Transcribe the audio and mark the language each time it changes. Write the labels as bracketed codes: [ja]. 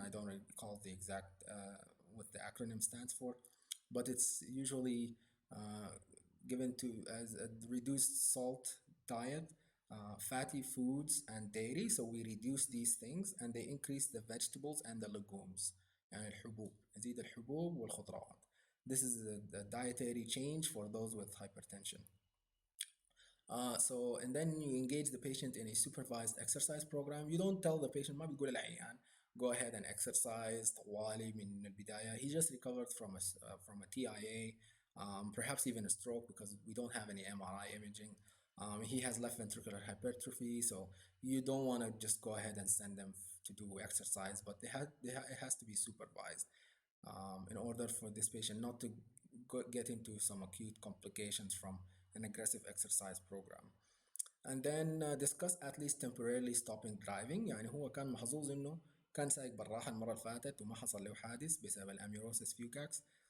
[en] I don't recall the exact what the acronym stands for, but it's usually given to as a reduced salt diet, fatty foods and dairy. So we reduce these things and they increase the vegetables and the legumes. [ar] يعني الحبوب نزيد الحبوب والخضروات. [en] This is the dietary change for those with hypertension. And then you engage the patient in a supervised exercise program. You don't tell the patient [ar] ما بتقول العيان [en] go ahead and exercise [ar] طوالي من البداية. [en] He just recovered from a TIA, perhaps even a stroke because we don't have any MRI imaging. He has left ventricular hypertrophy, so you don't want to just go ahead and send them to do exercise, but it has to be supervised in order for this patient not to get into some acute complications from an aggressive exercise program. And then discuss at least temporarily stopping driving. [ar] يعني هو كان محظوظ إنه كان سايق بالراحة المرة اللي فاتت وما حصل له حادث بسبب الأميروسيس فيوكاكس.